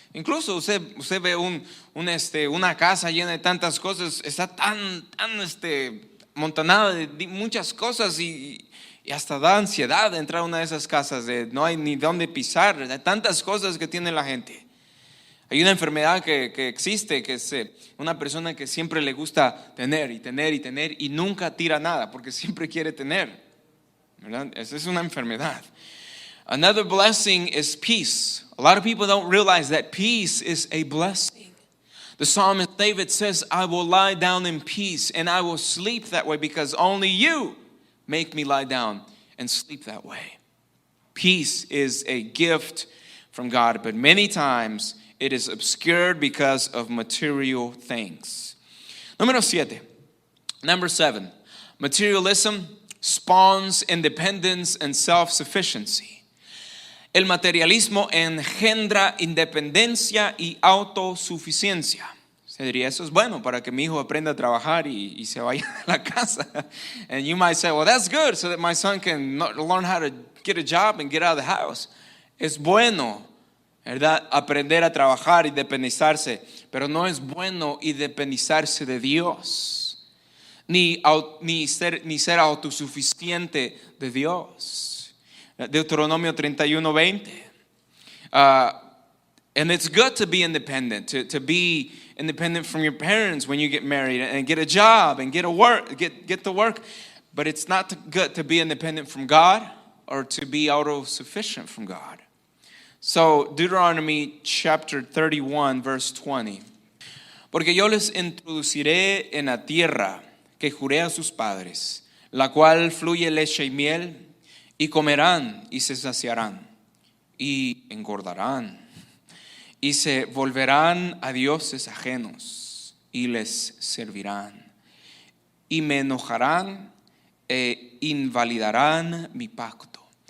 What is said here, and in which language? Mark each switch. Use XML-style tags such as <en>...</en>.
<es>Incluso usted ve una casa llena de tantas cosas, está tan amontonada de muchas cosas y hasta da ansiedad de entrar a una de esas casas, no hay ni dónde pisar, de tantas cosas que tiene la gente. Hay una enfermedad que existe, que es una persona que siempre le gusta tener y tener y tener y nunca tira nada porque siempre quiere tener, ¿verdad? Esa es una enfermedad.</es> <en>Another blessing is peace. A lot of people don't realize that peace is a blessing. The psalmist David says, I will lie down in peace and I will sleep that way, because only you make me lie down and sleep that way. Peace is a gift from God, but many times it is obscured because of material things. Number 7. Materialism spawns independence and self-sufficiency.</en> <es>El materialismo engendra independencia y autosuficiencia. Se diría, eso es bueno para que mi hijo aprenda a trabajar y se vaya a la casa.</es> <en>And you might say, well, that's good, so that my son can learn how to get a job and get out of the house.</en> <es>Es bueno, ¿verdad?, aprender a trabajar y independizarse, pero no es bueno independizarse de Dios, ni ser autosuficiente de Dios. Deuteronomio 31:20.</es> <en>And it's good to be independent, to be independent from your parents when you get married and get a job and get to work. But it's not good to be independent from God or to be autosufficient from God. So Deuteronomy chapter 31 verse 20.</en> <es>Porque yo les introduciré en la tierra que juré a sus padres, la cual fluye leche y miel, y comerán y se saciarán y engordarán y se volverán a dioses ajenos y les servirán y me enojarán e invalidarán mi pacto.</es>